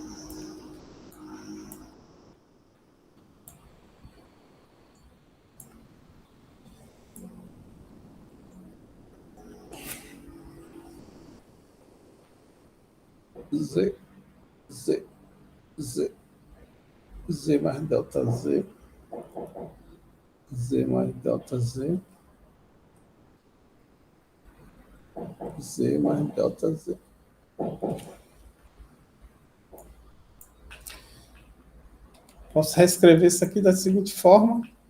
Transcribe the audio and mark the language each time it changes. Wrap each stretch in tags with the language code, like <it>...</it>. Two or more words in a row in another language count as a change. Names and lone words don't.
<pt>Z, Z, Z, Z mais delta Z, Z mais delta Z, Z mais delta Z. Posso reescrever isso aqui da seguinte forma.</pt>